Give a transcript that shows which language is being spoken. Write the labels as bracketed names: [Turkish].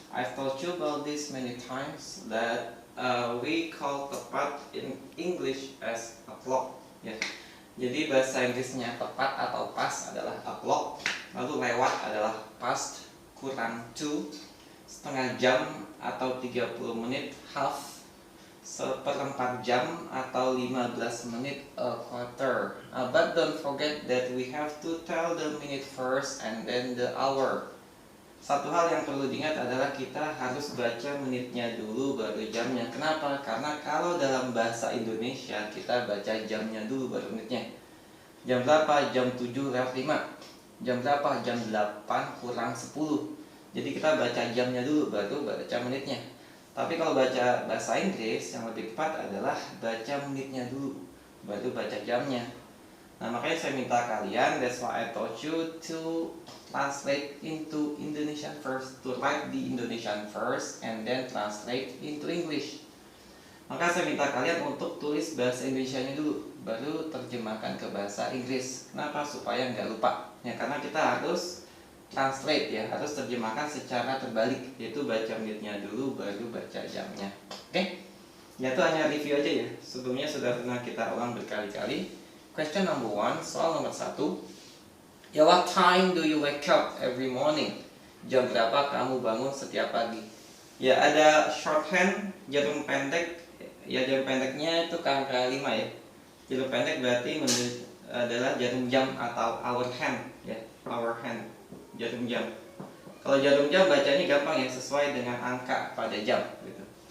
[English] I've told you about this many times that we call tepat in English as a clock. [Indonesian] Ya. Jadi bahasa Inggrisnya tepat atau pas adalah o'clock, lalu lewat adalah past, kurang to, setengah jam atau 30 menit, half, seperempat jam atau 15 menit, a quarter. [English] But don't forget that we have to tell the minute first and then the hour. [Indonesian] Satu hal yang perlu diingat adalah kita harus baca menitnya dulu baru jamnya. Kenapa? Karena kalau dalam bahasa Indonesia kita baca jamnya dulu baru menitnya. Jam berapa? Jam 7:05. Jam berapa? Jam 8 kurang 10. Jadi kita baca jamnya dulu baru baca menitnya. Tapi kalau baca bahasa Inggris yang lebih tepat adalah baca menitnya dulu baru baca jamnya. Nah, makanya saya minta kalian, [English] that's why I taught you to translate into Indonesian first, to write the Indonesian first and then translate into English. [Indonesian] Maka saya minta kalian untuk tulis bahasa Indonesianya dulu, baru terjemahkan ke bahasa Inggris. Kenapa? Supaya nggak lupa. Ya, karena kita harus translate ya, harus terjemahkan secara terbalik, yaitu baca menitnya dulu, baru baca jamnya. Oke? Ya, itu hanya review aja ya. Sebelumnya sudah pernah kita ulang berkali-kali. [English] Question number 1, [Indonesian] soal nomor 1. [English] Ya, what time do you wake up every morning? [Indonesian] Jam berapa kamu bangun setiap pagi? Ya, ada shorthand, jarum pendek. Ya, jarum pendeknya itu angka 5 ya. Jarum pendek berarti adalah jarum jam atau hour hand ya, hour hand, jarum jam. Kalau jarum jam bacanya gampang ya, sesuai dengan angka pada jam gitu.